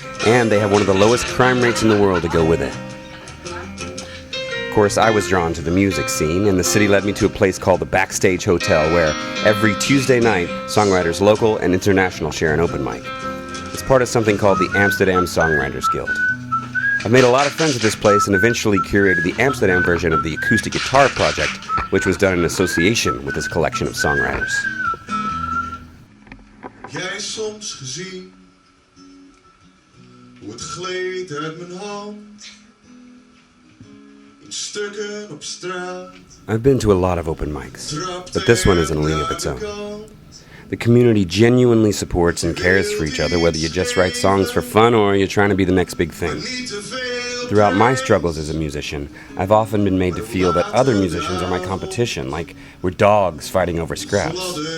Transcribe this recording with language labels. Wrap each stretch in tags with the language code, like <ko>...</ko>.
<en>And they have one of the lowest crime rates in the world to go with it. Of course, I was drawn to the music scene, and the city led me to a place called the Backstage Hotel, where every Tuesday night, songwriters local and international share an open mic. It's part of something called the Amsterdam Songwriters Guild. I've made a lot of friends at this place and eventually curated the Amsterdam version of the Acoustic Guitar Project, which was done in association with this collection of songwriters.</en> <nl>Jij soms gezien hoe het gleed uit mijn hand in stukken op straat.</nl> <en>I've been to a lot of open mics, but this one is in a league of its own. The community genuinely supports and cares for each other, whether you just write songs for fun or you're trying to be the next big thing. Throughout my struggles as a musician, I've often been made to feel that other musicians are my competition, like we're dogs fighting over scraps.</en>